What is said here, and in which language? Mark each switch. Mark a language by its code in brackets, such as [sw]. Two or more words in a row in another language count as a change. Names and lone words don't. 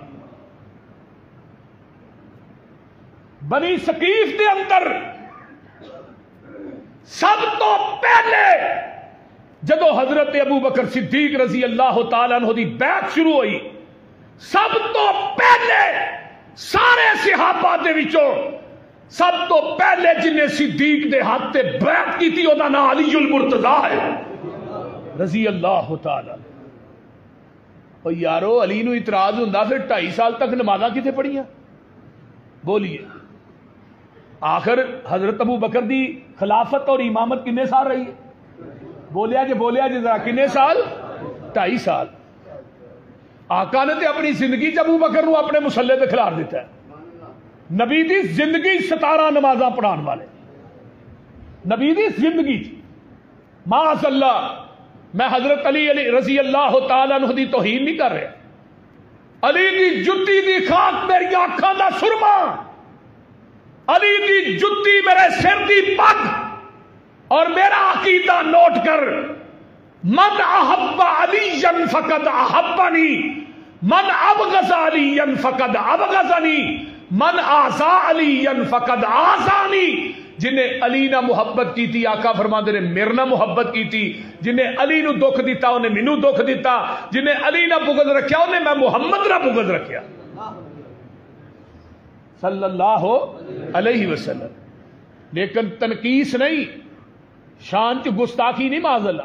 [pa] بنی ثقیف دے اندر سب تو پہلے جدو حضرت ابو بکر صدیق [ar] رضی اللہ تعالیٰ عنہ [pa] دی بیعت شروع ہوئی، سب تو پہلے سارے صحابہ دے وچوں سب تو پہلے جنہیں صدیق دے ہاتھ تے بیعت کی تھی وہ نام علی المرتضیٰ ہے [ar] رضی اللہ تعالیٰ۔ [pa] اور یارو علی نو اعتراض ہوندا پھر 2.5 سال تک نمازاں کتے پڑھیاں؟ بولیے آخر حضرت ابو بکر دی خلافت اور امامت کنے سال رہی ہے؟ بولیا جی ذرا کنے سال؟ 2.5 سال۔ آقا نے تے اپنی زندگی چ ابو بکر نو اپنے مسلے تے کھلار دیتا ہے۔ نبی دی زندگی 17 نمازاں پڑھان والے، نبی دی زندگی [ar] معاذ اللہ، [pa] میں حضرت علی [ar] رضی اللہ تعالیٰ عنہ [pa] دی توہین نہیں کر رہا، علی دی جتی دی خاک میری آنکھاں دا سرما، علی دی جتی میرے سر دی پگ، اور میرا عقیدہ نوٹ کر، [ar] من احب علی فقد احبنی، من ابغض علی فقد ابغضنی، من آذى علی فقد آذانی۔ [pa] جنہیں علی نہ محبت کی تھی آقا فرماندے نے میرے نہ محبت کی تھی، جنہیں علی نو دکھ دیتا انہیں مینوں دکھ دیتا، جنہیں علی نہ بغض رکھیا انہیں میں محمد نہ بغض رکھیا [ar] صلی اللہ علیہ وسلم۔ [pa] لیکن تنقیس نہیں، شان چ گستاخی نہیں، [ar] معاذ اللہ۔